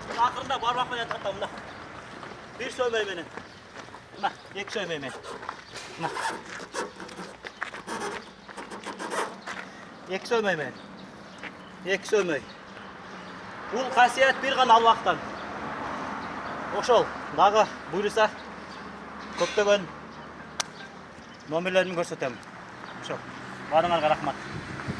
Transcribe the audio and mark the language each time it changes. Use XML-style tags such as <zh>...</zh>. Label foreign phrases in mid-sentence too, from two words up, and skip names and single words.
<kk>Ақырында бармақ менен тартам мына.</kk> <ky>Bir сөймөй менен. Мына, екі сөймөй менен. Мына. Екі сөймөй менен. Екі сөймөй. Бул касиет бир гана Аллахтан. Ошол дагы буйруса көптөгөн номерлерин көрсөтөм. Ошо. Барыңарга рахмат.</ky>